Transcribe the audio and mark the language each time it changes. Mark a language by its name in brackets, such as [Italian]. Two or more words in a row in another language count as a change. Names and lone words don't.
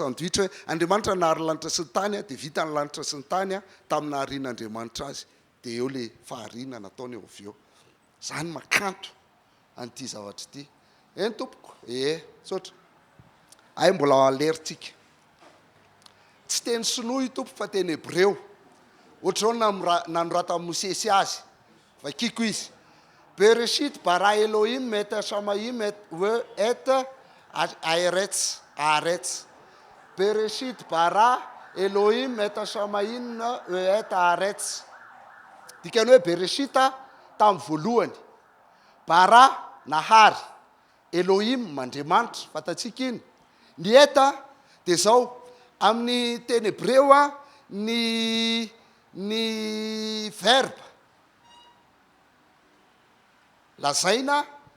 [Malagasy] sandwich hoe Andriamanitra nahary lanitra sy ny tany a dia vita ny lanitra sy ny tany a tamin'ny naharian'Andriamanitra azy dia eo le fahariana nataony eo avy eo zany makanto an'ity zavatra ity eny tompoko tsotra ay mbola aleritsika tsy teny sinoa io tompo fa teny hebreo ohatr'izao nanorata Mosesy azy vakiko izy [Hebrew] בראשית ברא אלוהים את השמיים את הארץ בראשית ברא אלוהים את השמיים ואת הארץ [Malagasy] dikany hoe Bereshita tamin'ny voalohany bara nahary Elohim Andriamanitra fatatsika iny ny eta dia zao amin'ny teny hebreo a ny verbe lazaina